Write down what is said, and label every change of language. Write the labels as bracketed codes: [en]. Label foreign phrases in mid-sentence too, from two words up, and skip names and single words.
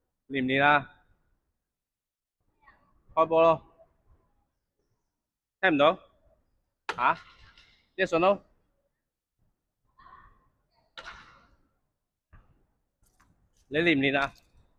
[yue] 練唔練啊？開波咯，聽唔到？嚇 ？ [en] Yes or no？ [yue] 你練唔練啊？